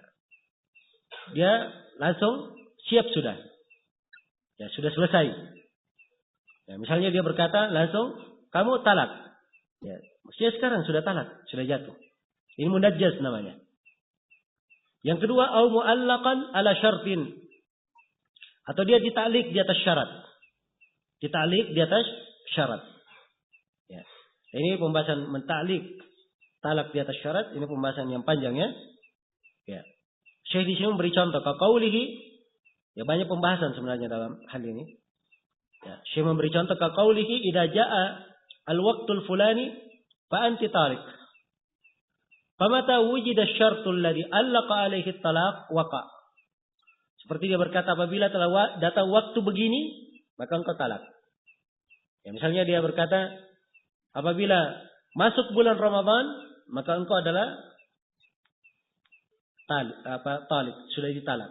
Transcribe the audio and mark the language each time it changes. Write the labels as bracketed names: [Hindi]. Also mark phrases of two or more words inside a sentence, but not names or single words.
[Indonesian] Dia langsung siap sudah. Ya, sudah selesai. Ya, misalnya dia berkata langsung, kamu talak. Ya, mestinya sekarang sudah talak, sudah jatuh. Ini munajjaz namanya. Yang kedua, [Arabic] أو معلقا على شرط. [Indonesian] Atau dia ditalik di atas syarat. Ditalik di atas syarat. Ya. Ini pembahasan mentalik talak di atas syarat, ini pembahasan yang panjang ya. Ya. Syekh di sini memberi contoh kaqaulihi, ya banyak pembahasan sebenarnya dalam hal ini. Ya, Syekh memberi contoh [Arabic] كقوله إذا جاء الوقت الفلاني فأنت طالق. فمتى وجد الشرط الذي علق عليه الطلاق وقع. [Indonesian] Seperti dia berkata apabila telah datang waktu begini, maka engkau talak. Ya, misalnya dia berkata apabila masuk bulan Ramadan, maka engkau adalah talib, sudah ditalak.